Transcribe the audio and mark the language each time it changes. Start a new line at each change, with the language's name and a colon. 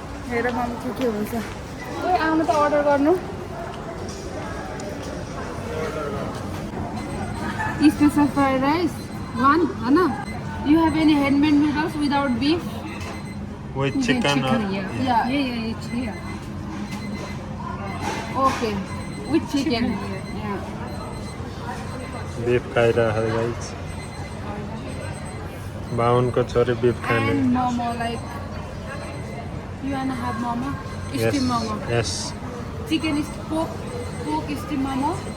Nepali: हेर मम्मी के हुन्छ ओए आउनु त अर्डर गर्नु
English: special fried rice one
Nepali: होइन
English: you have any handmade noodles without beef with chicken or yeah it's here okay with chicken yeah
Nepali: beef खाइरहेको छ गाइस बाहुनको छोरी beef खाने
English: and momo like you wanna have momo steam momo yes chicken is pork steam momo